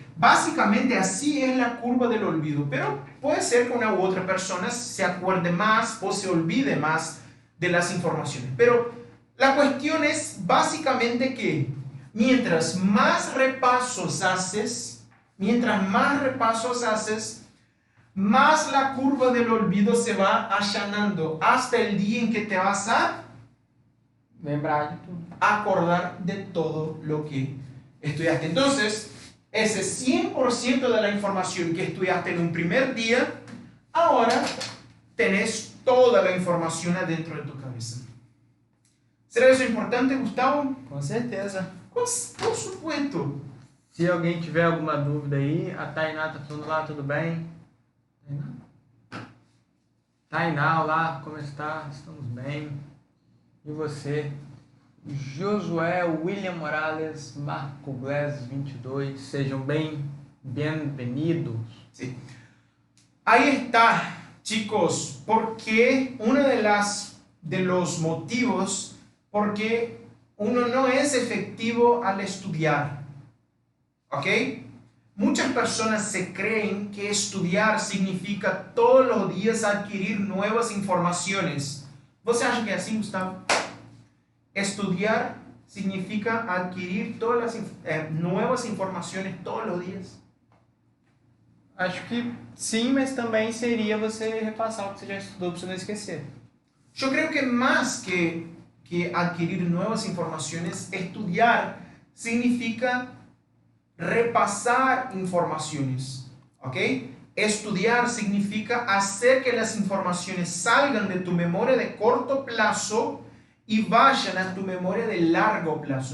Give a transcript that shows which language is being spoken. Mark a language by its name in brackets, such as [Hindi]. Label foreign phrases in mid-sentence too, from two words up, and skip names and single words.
[Spanish] Básicamente así es la curva del olvido, pero puede ser que una u otra persona se acuerde más o se olvide más de las informaciones. Pero la cuestión es básicamente que mientras más repasos haces, más la curva del olvido se va allanando hasta el día en que te vas a [Portuguese] Lembrar de tudo. [Spanish] acordar de todo lo que estudiaste. Entonces, ese 100% de la información que estudiaste en un primer día, ahora tenés toda la información adentro de tu cabeza. ¿Será eso importante, Gustavo? [Portuguese] Com certeza. [Spanish] Por supuesto. [Portuguese] Se alguém tiver alguma dúvida aí, a Tainá tá falando lá, tudo bem? Tainá, olá, como está? Estamos bem. E você? Josué, William Morales, Marco Glass 22, sejam bem-vindos. [Spanish] Sí. Ahí está, chicos, porque uno de los motivos por qué uno no es efectivo al estudiar, ¿ok? Muchas personas se creen que estudiar significa todos los días adquirir nuevas informaciones. ¿Vos acha que es así, Gustavo? Estudiar significa adquirir todas las nuevas informações [Portuguese] todos os dias? Acho que sim, mas também seria você repassar o que você já estudou para você não esquecer. Eu creio que mais que [Spanish] adquirir nuevas informaciones, estudiar significa repasar informaciones, ¿ok? Estudiar significa hacer que las informaciones salgan de tu memoria de corto plazo y vayan a tu memoria de largo plazo.